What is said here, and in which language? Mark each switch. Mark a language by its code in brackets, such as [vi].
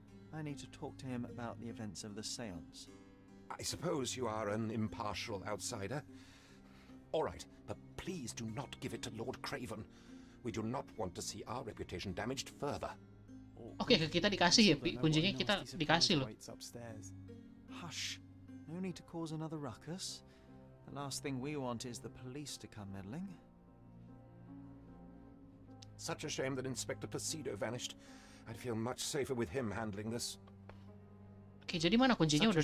[en] I need to talk to him about the events of the seance. I suppose you are an impartial outsider. All right, but please do not give it to Lord Craven. We do not want to see our reputation damaged further. [id] Oke, ke kita dikasih ya, kuncinya kita dikasih loh. [en] Hush. No need to cause another ruckus. The last thing we want is the police to come meddling. Such a shame that Inspector Placido vanished. I'd feel much safer with him handling this. [id] Oke, jadi mana kuncinya? Udah